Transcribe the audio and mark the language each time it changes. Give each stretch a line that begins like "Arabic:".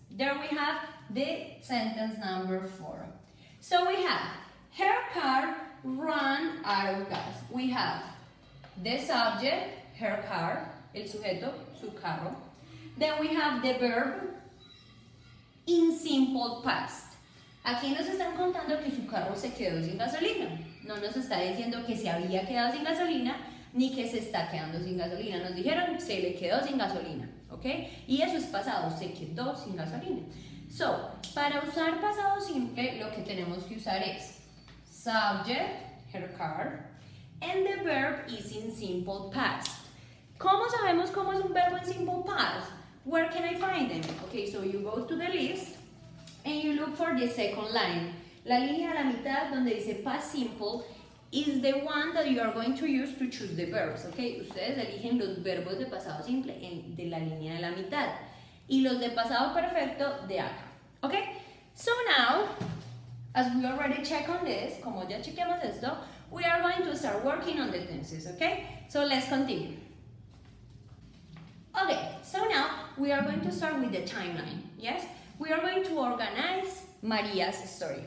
English: There we have the sentence number 4. So we have, her car ran out of gas. We have the subject, her car, el sujeto, su carro. Then we have the verb in simple past.
Spanish: Aquí nos están contando que su carro se quedó sin gasolina. No nos está diciendo que se había quedado sin gasolina ni que se está quedando sin gasolina. Nos dijeron se le quedó sin gasolina, ¿ok? Y eso es pasado, se quedó sin gasolina. So, para usar pasado simple, lo que tenemos que usar es subject, her car,
English: and the verb is in simple past.
Spanish: ¿Cómo sabemos cómo es un verbo en simple past?
English: Where can I find them? Okay, so you go to the list and you look for the second line.
Spanish: La línea a la mitad donde dice
English: past simple is the one that you are going to use to choose the verbs.
Spanish: Okay, ustedes eligen los verbos de pasado simple de la línea de la mitad y los de pasado perfecto de acá.
English: Okay, so now, as we already check on this,
Spanish: como ya chequeamos esto,
English: we are going to start working on the tenses. Okay, so let's continue. Okay, so now we are going to start with the timeline. Yes, we are going to organize Maria's story.